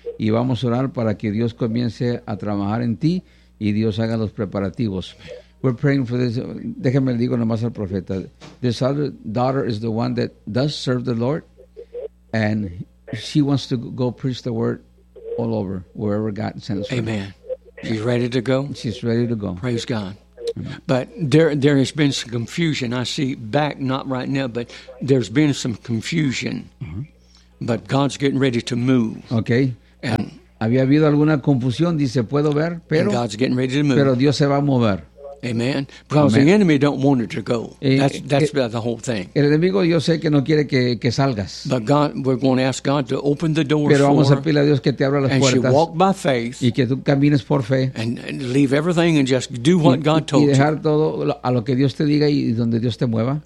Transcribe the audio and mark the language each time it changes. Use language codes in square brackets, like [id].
[es] Y vamos a orar para que Dios comience a trabajar en ti y Dios haga los preparativos. [en] We're praying for this. [es] Déjame le digo nomás al profeta. [en] This other daughter is the one that does serve the Lord. And she wants to go preach the word all over, wherever God sends her. Amen. She's ready to go? She's ready to go. Praise God. But there has been some confusion. I see back, not right now, but there's been some confusion. But God's getting ready to move. Okay. And [es] había habido alguna confusión, dice, puedo ver, pero [en] God's getting ready to move. [es] Pero Dios se va a mover. [en] Amen. Because Amen. The enemy don't want it to go. That's the whole thing. [es] El enemigo yo sé que no quiere que salgas. [en] But God, we're going to ask God to open the doors. [es] Pero vamos a pedirle a Dios que te abra las puertas. [en] And you walk by faith. [es] Y que tú camines por fe. [en] And leave everything and just do what God told you. [es] Y dejar todo a lo que Dios te diga y donde Dios te mueva.